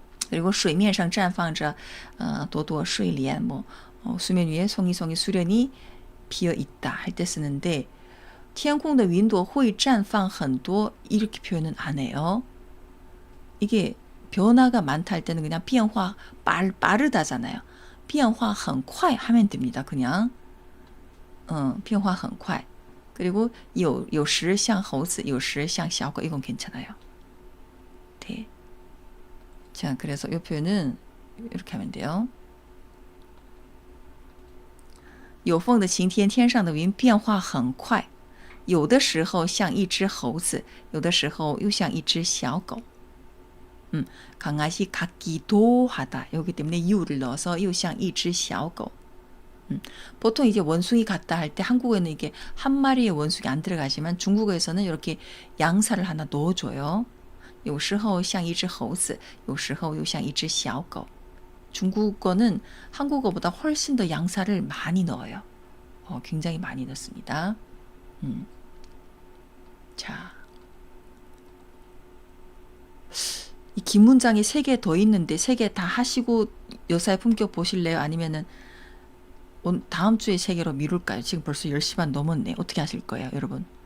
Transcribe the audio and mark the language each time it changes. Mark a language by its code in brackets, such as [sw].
[ko] 그리고 [zh] 水面上绽放着朵朵睡莲 [ko] 뭐 수면 위에 송이송이 수련이 피어 있다 할 때 쓰는데 [zh] 天空的云朵会绽放很多 [ko] 이렇게 표현은 안 해요. 이게 변화가 많다 할 때는 그냥 变化 빠르다잖아요. [zh] 变化很快 [ko] 하면 됩니다. 그냥 [zh] 变化很快 [ko] 그리고 [zh] 有时像猴子有时像小狗 [ko] 이건 괜찮아요. 네. 자, 그래서 이 표현은 이렇게 하면 돼요. [zh] 有风的晴天天上的云变化很快有的时候像一只猴子有的时候又像一只小狗 [ko] 강아지 같기도 하다. 여기 때문에 유를 넣어서 [zh] 又像一只小狗 [ko] 보통 이제 원숭이 같다 할 때 한국어에는 이게 한 마리의 원숭이 안 들어가지만 중국어에서는 이렇게 양사를 하나 넣어줘요. [zh] 有时候像一只猴子有时候又像一只小狗 [ko] 중국어는 한국어보다 훨씬 더 양사를 많이 넣어요. 굉장히 많이 넣습니다. 자, 이 긴 문장이 3개 더 있는데 3개 다 하시고 여사의 품격 보실래요? 아니면은 다음 주에 3개로 미룰까요? 지금 벌써 10시 반 넘었네. 어떻게 하실 거예요, 여러분?